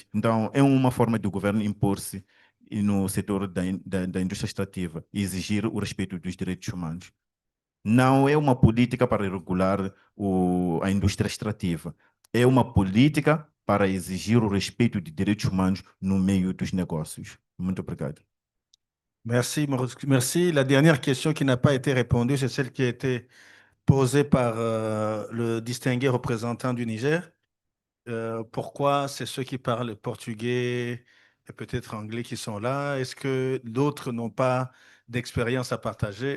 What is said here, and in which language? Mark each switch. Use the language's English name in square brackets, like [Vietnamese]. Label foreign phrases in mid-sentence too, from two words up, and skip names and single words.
[Portuguese] Então, é uma forma do governo impor-se no setor da indústria extrativa e exigir o respeito dos direitos humanos. não é uma política para regular a indústria extrativa. É uma política para exigir o respeito de direitos humanos no meio dos negócios. Muito obrigado. [French] Merci, merci. La dernière question qui n'a pas été répondue, c'est celle qui a été posée par le distingué représentant du Niger. Pourquoi c'est ceux qui parlent portugais et peut-être anglais qui sont là? Est-ce que d'autres n'ont pas d'expérience à partager?